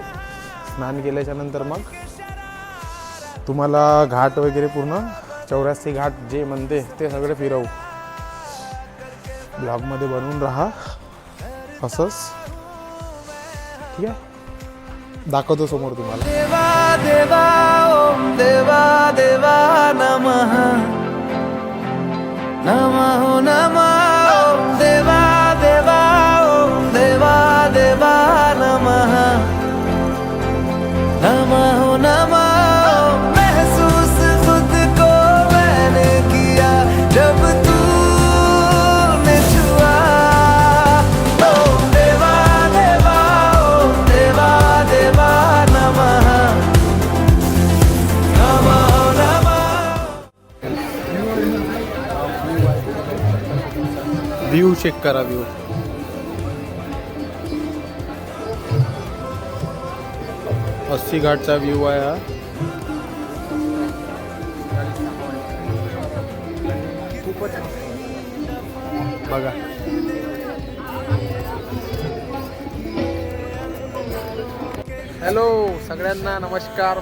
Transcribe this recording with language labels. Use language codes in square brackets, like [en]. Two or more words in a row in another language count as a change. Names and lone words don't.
[mr] स्नान केल्याच्यानंतर मग तुम्हाला घाट वगैरे पूर्ण 84 घाट जे म्हणते ते सगळे फिरवू. ब्लॉगमध्ये बनवून राहा असंच, ठीक आहे. दाखवतो समोर तुम्हाला. [sa] देवा देवा ओम देवा देवा नमः नमः नमः ओम देवा देवा ओम देवा देवा नमः नमः नमः [hi] महसूस खुद को मैंने किया जब तूने छुआ [sa] ओम देवा देवा ओम देवा देवा नमः नमः नमः. [mr] व्ह्यू चेक करा. व्ह्यू अस्सी घाटचा व्ह्यू आहे हा. बघा हॅलो सगळ्यांना नमस्कार.